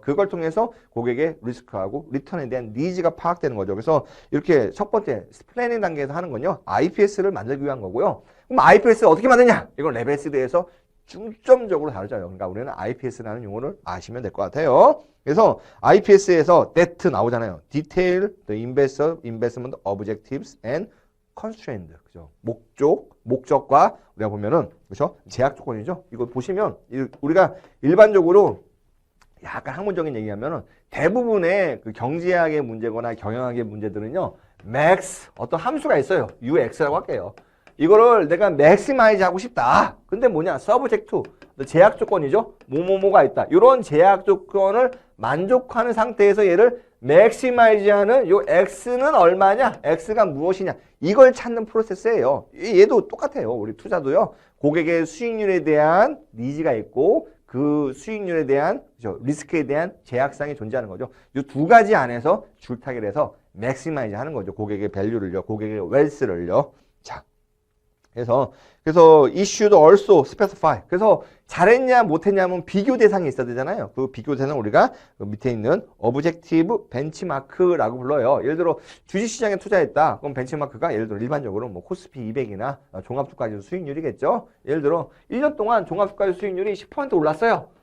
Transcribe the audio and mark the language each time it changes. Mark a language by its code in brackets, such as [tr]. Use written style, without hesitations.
[ko] 그걸 통해서 고객의 리스크하고 리턴에 대한 니즈가 파악되는 거죠. 그래서 이렇게 첫 번째 플래닝 단계에서 하는 건요. IPS를 만들기 위한 거고요. 그럼 IPS 어떻게 만드냐? 이건 레벨 3에서 중점적으로 다루자요. 그러니까 우리는 IPS라는 용어를 아시면 될 것 같아요. 그래서 IPS에서 DET 나오잖아요. [en] Detail, the Investment Objectives and Constraint. [ko] 그죠? 목적과 우리가 보면은 그죠? 제약 조건이죠. 이거 보시면 우리가 일반적으로 약간 학문적인 얘기하면은 대부분의 그 경제학의 문제거나 경영학의 문제들은요. max 어떤 함수가 있어요. UX라고 할게요. 이거를 내가 맥시마이즈 하고 싶다. 근데 뭐냐? 서브젝트, 제약 조건이죠. 뭐뭐뭐가 있다. 이런 제약 조건을 만족하는 상태에서 얘를 맥시마이즈하는 요 X는 얼마냐? X가 무엇이냐? 이걸 찾는 프로세스예요. 얘도 똑같아요. 우리 투자도요. 고객의 수익률에 대한 니즈가 있고 그 수익률에 대한 그죠? 리스크에 대한 제약상이 존재하는 거죠. 이 두 가지 안에서 줄타기를 해서 맥시마이즈 하는 거죠. 고객의 밸류를요. 고객의 웰스를요. 자. 그래서 [en] issue should also specify. [ko] 그래서 잘했냐 못했냐면 비교 대상이 있어야 되잖아요. 그 비교 대상 우리가 그 밑에 있는 objective benchmark라고 불러요. 예를 들어 주식시장에 투자했다. 그럼 벤치마크가 예를 들어 일반적으로 뭐 코스피 200이나 종합주가지수 수익률이겠죠. 예를 들어 1년 동안 종합주가지수 수익률이 10% 올랐어요.